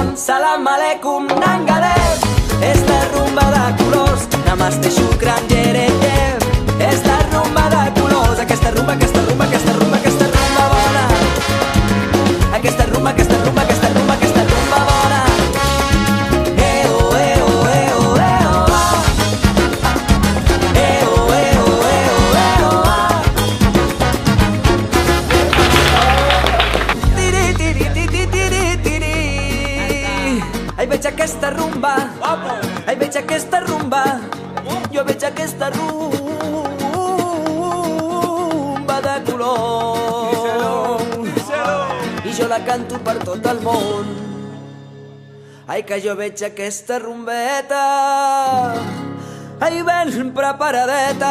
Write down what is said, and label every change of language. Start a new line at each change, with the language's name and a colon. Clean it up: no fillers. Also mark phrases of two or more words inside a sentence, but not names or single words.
Arabic: سلام عليكم
Catalan: nangadet, és la rumba de colors. Namaste shukran yereyev, és la rumba de colors. Aquesta rumba, aquesta rumba, aquesta rumba, aquesta rumba bona. Aquesta rumba, aquesta rumba, aquesta rumba, aquesta rumba bona. Eo, eo, eo, eo, ah. Eo, eo, eo, eo, ah. Tiri, tiri, tiri, tiri, tiri. Ai, veig aquesta rumba, ai, veig aquesta rumba, jo veig aquesta rumba de color. I jo la canto per tot el món. Ai, que jo veig aquesta rumbeta, ai, ben preparadeta.